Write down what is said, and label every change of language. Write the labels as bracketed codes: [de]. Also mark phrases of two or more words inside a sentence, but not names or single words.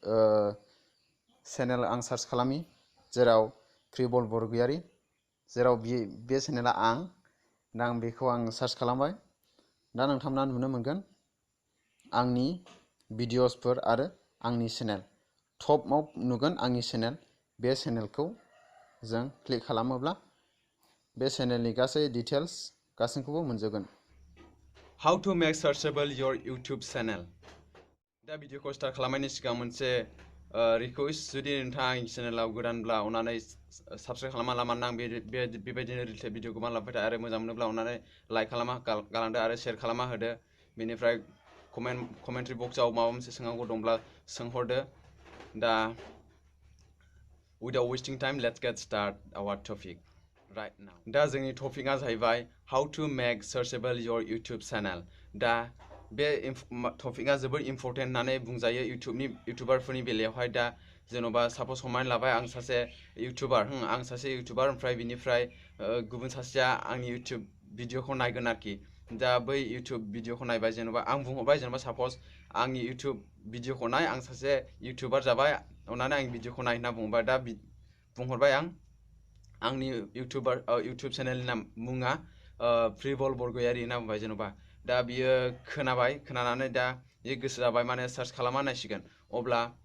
[brx] चेनेल आं सार्च खालामि जेराव फ्रिवल बरगयारी जेराव बे चेनेला दा आं बेखौ सार्च खालामबाय दा नोंथांमोना नुनो मोनगोन आंनि भिडिअसफोर आरो आंनि चेनेल टपआव नुगोन आंनि चेनेल बे चेनेलखौ जों क्लिक खालामोब्ला बे चेनेलनि गासै डिटेल्स गासैखौबो मोनजोबगोन [en] How to make searchable your YouTube channel [brx] दा भिडिअखौ स्टार्ट खालामनायनि सिगां मोनसे रिक्वेस्ट जुदि नोंथाङा आंनि चेनेलाव गोदानब्ला अन्नानै साबस्क्राइब खालामा लामानो आं बेबायदिनो [en] related video [brx] गोबां लाबोबाय थायो आरो मोजां मोनोब्ला अन्नानै लाइक खालामा गालांदो आरो शेयार खालामा होदो बेनिफ्राय कमेन्ट्रि बक्सआव माबा मोनसे सोंनांगौ दंब्ला सोंहरदो दा [en] without wasting time let's get start our topic right now [brx] दा जोंनि टपिकआ जाहैबाय [en] how to make searchable your YouTube channel [brx] दा बे टपिकआ जोबोर इम्पोर्टेन्ट होननानै बुंजायो इउटुबारफोरनि बेलायावहाय दा जेन'बा साप'ज हमनानै लाबाय आं सासे इउटुबार ओमफ्राय बिनिफ्राय गुबुन सासेया आंनि इउटुब भिडिअखौ नायगोन आरोखि दा बै इउटुब भिडिअखौ नायबाय जेन'बा आं बुंहरबाय जेन'बा साप'ज आंनि इउटुब भिडिअखौ नाय आं सासे इउटुबार जाबाय अन्नानै आंनि भिडिअखौ नाय होनना बुंबाय दा बुंहरबाय आंनि इउटुब चेनेलनि मुङा फ्रिवल बरगयारी होनना बुंबाय जेन'बा दा बियो खोनानानै दा बियो गोसो जाबाय माने सार्च खालामना नायसिगोन अब्ला